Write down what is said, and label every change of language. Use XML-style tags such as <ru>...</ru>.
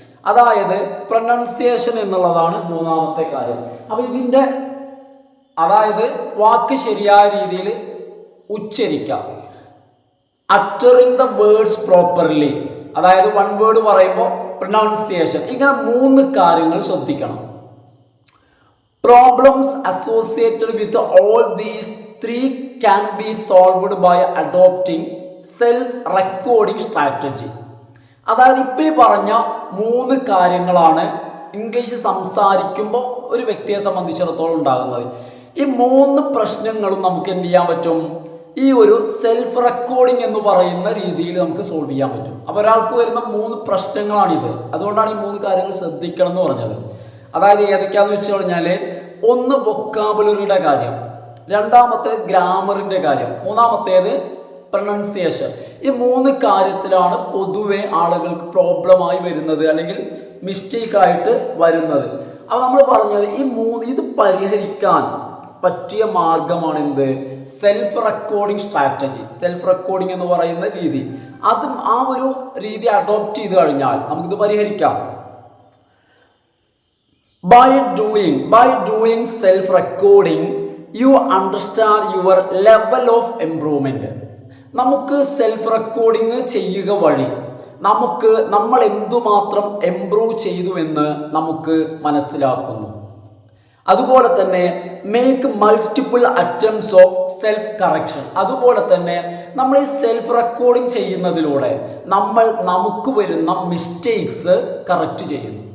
<ml>അതായത് പ്രൊനൗൺസിയേഷൻ എന്നുള്ളതാണ് മൂന്നാമത്തെ കാര്യം. അപ്പോൾ ഇതിൻ്റെ അതായത് വാക്ക് ശരിയായ രീതിയിൽ ഉച്ചരിക്കുക.</ml> <en>uttering the words properly,</en> <ml>അതായത് വൺ വേർഡ് പറയുമ്പോൾ പ്രൊനൗൺസിയേഷൻ. ഇങ്ങനെ മൂന്ന് കാര്യങ്ങൾ ശ്രദ്ധിക്കണം.</ml> <en>Problems associated with all these three can be solved by adopting self-recording strategy.</en> <ml>അതായത് ഇപ്പോൾ ഈ പറഞ്ഞ മൂന്ന് കാര്യങ്ങളാണ് ഇംഗ്ലീഷ് സംസാരിക്കുമ്പോൾ ഒരു വ്യക്തിയെ സംബന്ധിച്ചിടത്തോളം ഉണ്ടാകുന്നത്. ഈ മൂന്ന് പ്രശ്നങ്ങളും നമുക്ക് എന്ത് ചെയ്യാൻ പറ്റും? ഈ ഒരു സെൽഫ് റെക്കോർഡിംഗ് എന്ന് പറയുന്ന രീതിയിൽ നമുക്ക് സോൾവ് ചെയ്യാൻ പറ്റും. അപ്പോൾ ഒരാൾക്ക് വരുന്ന മൂന്ന് പ്രശ്നങ്ങളാണിത്. അതുകൊണ്ടാണ് ഈ മൂന്ന് കാര്യങ്ങൾ ശ്രദ്ധിക്കണം എന്ന് പറഞ്ഞത്. അതായത് ഏതൊക്കെയാന്ന് വെച്ച് കഴിഞ്ഞാൽ, ഒന്ന് വൊക്കാബുലറിയുടെ കാര്യം, രണ്ടാമത്തേത് ഗ്രാമറിൻ്റെ കാര്യം, മൂന്നാമത്തേത് പ്രൊനൗൺസിയേഷൻ. ഈ മൂന്ന് കാര്യത്തിലാണ് പൊതുവെ ആളുകൾക്ക് പ്രോബ്ലമായി വരുന്നത്, അല്ലെങ്കിൽ മിസ്റ്റേക്കായിട്ട് വരുന്നത്. അപ്പോൾ നമ്മൾ പറഞ്ഞത് ഇത് പരിഹരിക്കാൻ പറ്റിയ മാർഗമാണ് എന്ത്? Self recording strategy. Self recording എന്ന് പറയുന്ന രീതി, അതും ആ ഒരു രീതി അഡോപ്റ്റ് ചെയ്ത് കഴിഞ്ഞാൽ നമുക്കിത് പരിഹരിക്കാം.</ml> <en>By doing self-recording, you understand your level of improvement.</en> <ml>നമുക്ക് സെൽഫ് റെക്കോർഡിംഗ് ചെയ്യുക വഴി നമ്മൾ എന്തുമാത്രം ഇംപ്രൂവ് ചെയ്തു എന്ന് നമുക്ക് മനസ്സിലാക്കുന്നു. അതുപോലെ തന്നെ</ml> <en>Make multiple attempts of self correction.</en> <ml>അതുപോലെ തന്നെ നമ്മൾ ഈ സെൽഫ് റെക്കോർഡിംഗ് ചെയ്യുന്നതിലൂടെ നമുക്ക് വരുന്ന മിസ്റ്റേക്സ് കറക്റ്റ് ചെയ്യുന്നു.</ml>